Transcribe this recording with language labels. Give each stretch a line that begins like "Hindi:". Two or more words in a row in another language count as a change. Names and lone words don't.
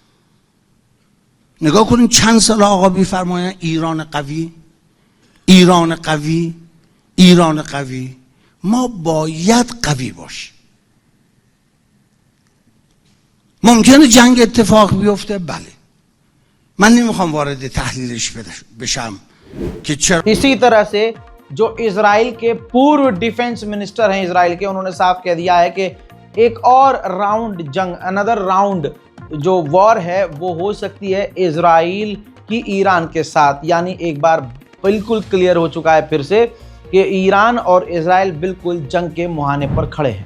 Persian: نگاه کنین چند سال آقا میفرمایند ایران قوی، ایران قوی، ایران قوی. ما باید قوی باشیم. ممکنه جنگ اتفاق بیفته، بله. من نمیخوام وارد تحلیلش بشم که چرا.
Hindi: इसी तरह से जो इजराइल के पूर्व
English: defence minister
Hindi: हैं इजराइल के, उन्होंने साफ कह दिया है कि एक और राउंड जंग,
English: another round
Hindi: जो वॉर है वो हो सकती है इजराइल की ईरान के साथ। यानी एक बार बिल्कुल क्लियर हो चुका है फिर से कि ईरान और इजराइल बिल्कुल जंग के मुहाने पर खड़े हैं।